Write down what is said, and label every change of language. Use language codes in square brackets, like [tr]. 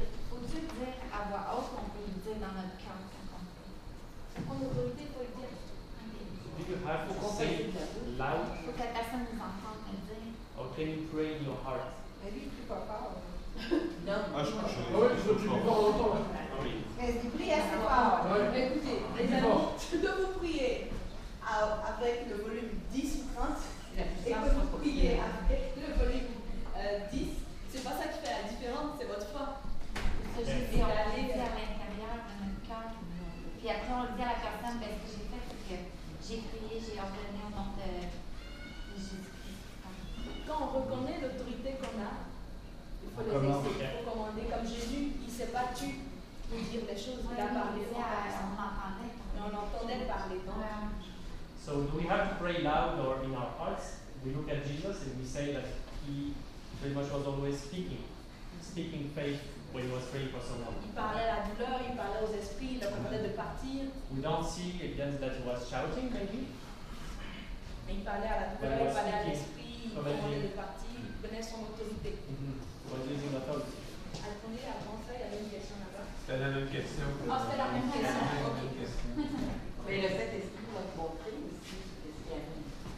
[fr] Faut-tu dire à voix haute qu'on peut le dire dans notre cœur quand on prie? En autorité, il faut le dire. [en] do you have to say it loud, [fr] Faut que la personne nous entende le dire. [en] or can you pray in your heart? [fr] Mais lui, il ne peut pas fort. Ah, je Ah ouais, je veux plus fort longtemps. Mais tu pries assez fort. Ouais. Écoutez, les amis, que vous priez avec le volume 10 ou 30 et que vous priez avec le volume 10, c'est pas ça qui fait la différence, c'est votre foi. Ce que j'ai dit, on le dit à l'intérieur de notre cœur. Puis après, on le dit à la personne, ben, ce que j'ai fait, c'est que j'ai prié, j'ai ordonné au nom de Jésus-Christ. Quand on reconnaît l'autorité qu'on a, il faut l'exercer, il faut commander. Comme Jésus, il s'est battu pour dire des choses, il a parlé. On entendait. Mais on entendait parler. [en] So do we have to pray loud or in our hearts? We look at Jesus and we say that he pretty much was always speaking faith when he was praying for someone. [fr] Il parlait à la douleur, il parlait aux esprits, il leur demandait de partir. [en] We don't see again that he was shouting maybe. [fr] Mais il parlait à la douleur, il parlait à l'esprit, il demandait de partir, il connaît son autorité. [en] Was using authority. [fr] Attendez, avant ça, il y avait une question là-bas. C'était la même question. Ah, c'était la même question. Ok. Mais le Saint-Esprit va te montrer aussi ce qui arrive.